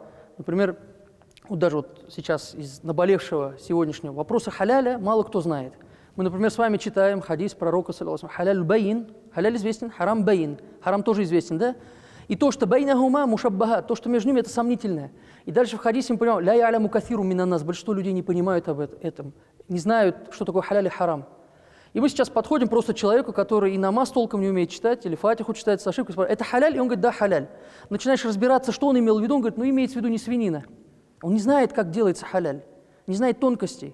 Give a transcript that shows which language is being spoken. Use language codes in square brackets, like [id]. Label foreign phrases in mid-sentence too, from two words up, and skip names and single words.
[ru] Например, вот даже вот сейчас из наболевшего сегодняшнего вопроса халяля мало кто знает. Мы, например, с вами читаем хадис пророка, [ar] حلال بين, [ru] халяль известен, [ar] حرام بين, [ru] харам тоже известен, да? И то, что [ar] بينهما مشبهة, [ru] то, что между ними, это сомнительное. И дальше в хадисе мы понимаем, [ar] لا يعلم كثير من الناس, [ru] большинство людей не понимают об этом, не знают, что такое халяль и харам. И мы сейчас подходим просто к человеку, который и намаз толком не умеет читать, или фатиху читает с ошибкой, спрашивает, это халяль? И он говорит, да, халяль. Начинаешь разбираться, что он имел в виду, он говорит, ну имеется в виду не свинина. Он не знает, как делается халяль, не знает тонкостей.